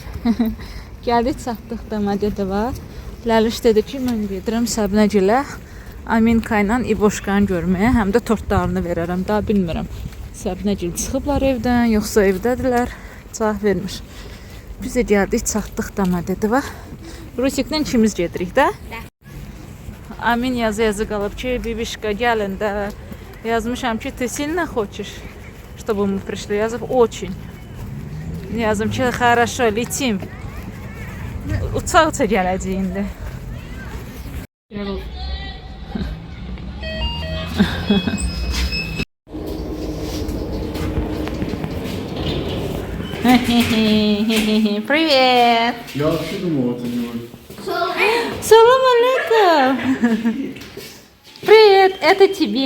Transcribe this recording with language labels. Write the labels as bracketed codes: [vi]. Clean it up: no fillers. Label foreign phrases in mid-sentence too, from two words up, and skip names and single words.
[az] Gəldik, çatdıq Domodedova. Ləliş dedi ki, mən gedirəm Səbnəgilə, Aminka ilə İboşkanı görməyə, həm də tortlarını verərəm. Daha bilmirəm. Səbnəgil çıxıblar evdən, yoxsa evdədirlər. Cavab vermir. Biz də gəldik, çatdıq Domodedova. Rusiklə ikimiz gedirik də. Amin yazı qalıb ki, Bibişka gəlin də. Yazmışam ki, [ru] ты сильно хочешь, чтобы мы пришли? Yazıb, очень. [az] Yazım ki, [ru] хорошо, летим. [az] Uça-uça gələcək indi. [ru] Привет! Я вообще думал, это не вы. [az] Salam əleykum! [ru] Привет, это тебе.